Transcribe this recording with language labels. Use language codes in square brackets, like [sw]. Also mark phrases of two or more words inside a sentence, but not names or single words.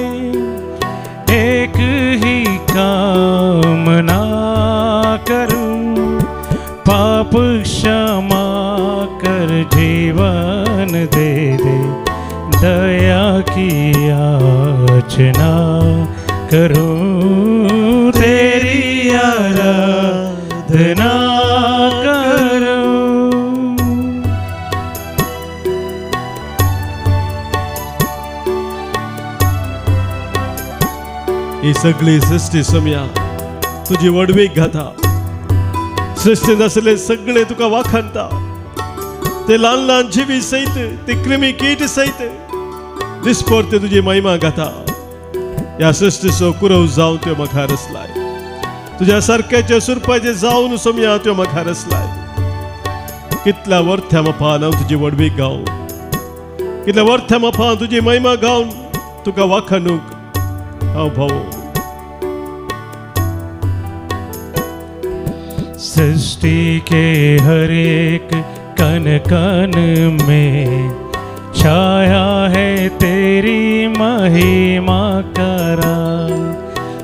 [hi] एक ही कामना करूं, पाप क्षमा कर जीवन दे दे, दया की याचना करूं. तेरी आराधना करूं. [kok] ही सगळी सृष्टी सोम्या तुझी वडवीक घाता. सृष्टीन असले सगळे तुका वाखणता. ते ल्हान ल्हान जिवी सहित, ते कृमी कीट सहित दिसपरते तुजी महिमा गाता. या सृष्टीचो कुरव जावन त्यो म्हाका रचलाय. तुज्या सारक्याचे सुरपाचे जावन सोम्या त्यो म्हाका रचलाय. कितल्या वर्थ्या मापान हांव तुजी वडवीक गावं, कितल्या वर्थ्या मापान तुजी महिमा गावन तुका वाखाणूक हांव भावो. [hi] सृष्टि के हर एक कण कण में छाया है तेरी महिमा का राज.